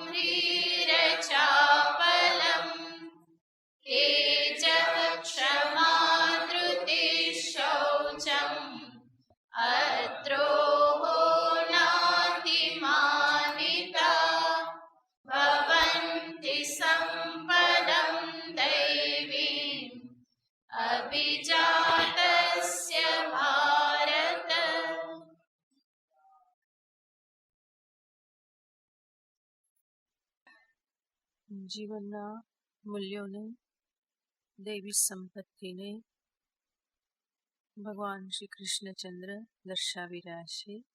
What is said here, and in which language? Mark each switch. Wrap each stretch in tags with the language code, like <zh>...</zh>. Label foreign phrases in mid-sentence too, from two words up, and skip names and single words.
<sa>ह्रीरचापलम् तेजः क्षमा धृतिः शौचम् अद्रोहो नातिमानिता भवन्ति सम्पदं दैवीम् अभिजातस्य भारत।</sa> <gu>જીવનના મૂલ્યોને દૈવી સંપત્તિને ભગવાન શ્રી કૃષ્ણચંદ્ર દર્શાવી રહ્યા છે.</gu>